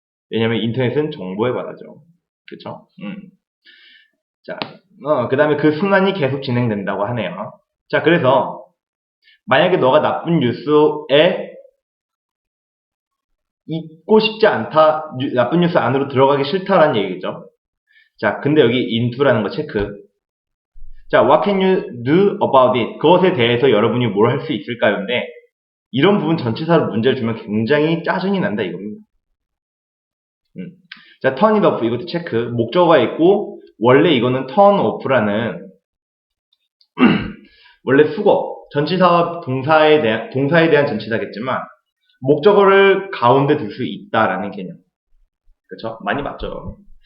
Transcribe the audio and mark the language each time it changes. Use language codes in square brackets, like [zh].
[ko] 왜냐하면 인터넷은 정보의 바다죠. 그렇죠? 자, 그 다음에 그 순환이 계속 진행된다고 하네요. 자, 그래서 만약에 너가 나쁜 뉴스에 있고 싶지 않다, 나쁜 뉴스 안으로 들어가기 싫다라는 얘기죠. 자, 근데 여기 into라는 거 체크. [en] 자, what can you do about it? [ko] 그것에 대해서 여러분이 뭘 할 수 있을까요?인데 이런 부분 전치사로 문제를 주면 굉장히 짜증이 난다 이겁니다. 자, turn it off 이것도 체크. 목적어가 있고 원래 이거는 turn off라는 원래 수거, 전치사와 동사에 대한 전치사겠지만 목적어를 가운데 둘 수 있다라는 개념. 그렇죠? 많이 맞죠.